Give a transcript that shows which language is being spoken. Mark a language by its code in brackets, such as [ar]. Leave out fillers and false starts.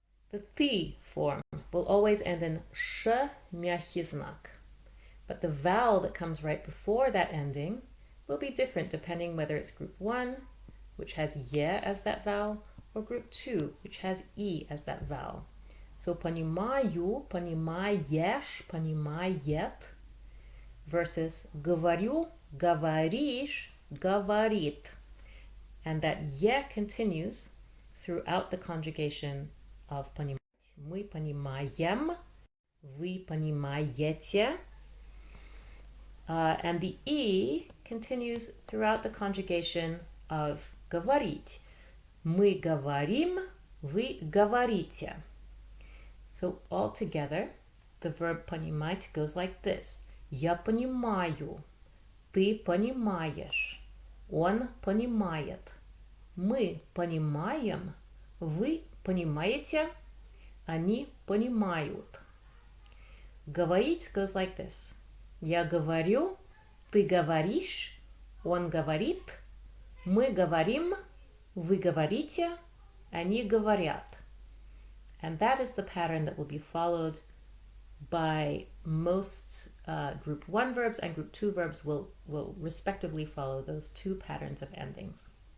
[en] The ты form will always end in sh мягкий знак. But the vowel that comes right before that ending will be different depending whether it's group 1, which has ye as that vowel, or group 2, which has e as that vowel. [ru] So понимаю, понимаешь, понимает, versus говорю, говоришь, говорит. [en] And that ye continues throughout the conjugation of понимать. [ru] Мы понимаем, вы понимаете. [en] And the e continues throughout the conjugation of говорить. [ru] Мы говорим, вы говорите. [en] So all together, the verb понимать goes like this. [ru] Я понимаю, ты понимаешь, он понимает, мы понимаем, вы понимаете, они понимают. [en] Говорить goes like this. [ru] Я говорю, ты говоришь, он говорит, мы говорим, вы говорите, они говорят. [en] And that is the pattern that will be followed by most group 1 verbs, and group 2 verbs will respectively follow those two patterns of endings.